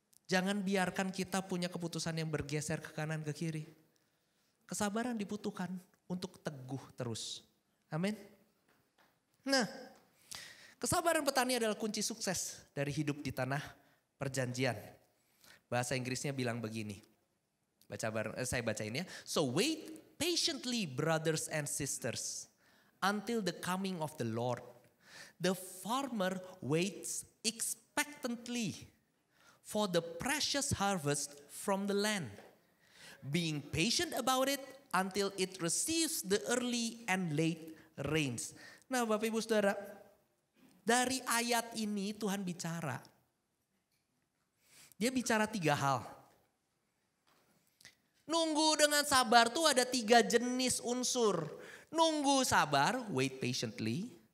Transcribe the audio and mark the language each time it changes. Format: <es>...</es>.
<id>Jangan biarkan kita punya keputusan yang bergeser ke kanan ke kiri. Kesabaran dibutuhkan untuk teguh terus. Amin. Nah, kesabaran petani adalah kunci sukses dari hidup di tanah perjanjian. Bahasa Inggrisnya bilang begini. Saya bacain ya.</id> <en>So wait patiently, brothers and sisters, until the coming of the Lord. The farmer waits expectantly for the precious harvest from the land, being patient about it until it receives the early and late rains.</en> <id>Nah, Bapak Ibu Saudara, dari ayat ini Tuhan bicara. Dia bicara 3 hal. Nunggu dengan sabar tuh ada 3 jenis unsur. Nunggu sabar,</id> <en>wait patiently.</en>